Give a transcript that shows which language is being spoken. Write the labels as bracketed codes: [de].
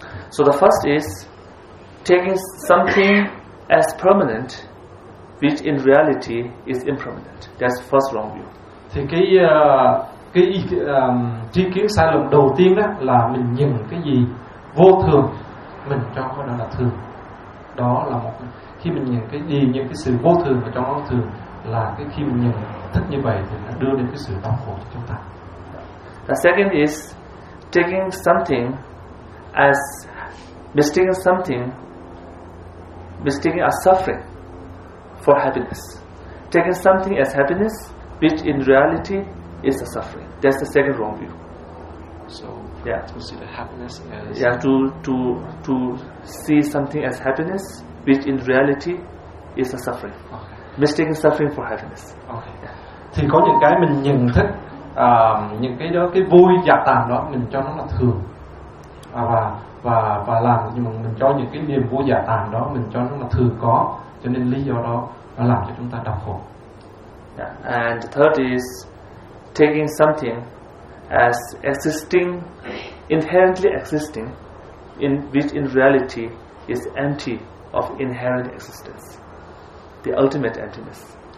[en] So the first is taking something as permanent, which in reality is impermanent. That's first wrong view. [vi] Thì cái tri kiến sai lầm đầu tiên đó là mình nhìn cái gì vô thường, mình cho nó là thường. Đó là một khi mình nhìn cái gì, những cái sự vô thường và cho nó thường, là cái khi mình nhìn thức như vậy thì nó đưa đến cái sự đau khổ cho chúng ta. [en] The second is taking something as mistaking something, mistaking a suffering for happiness. Taking something as happiness, which in reality is a suffering. That's the second wrong view. So yeah, to see the happiness as to see something as happiness, which in reality is a suffering. Okay. Mistaking suffering for happiness. Okay. [vi] Thì có những cái mình nhận thức những cái đó, cái vui giả tạm đó mình cho nó là thường, và làm nhưng mà mình cho những cái niềm vui giả tạm đó mình cho nó là thường có, cho nên lý do đó nó làm cho chúng ta đau khổ. [en] Yeah. And the third is taking something as existing, inherently existing, in which in reality is empty of inherent existence, the ultimate emptiness.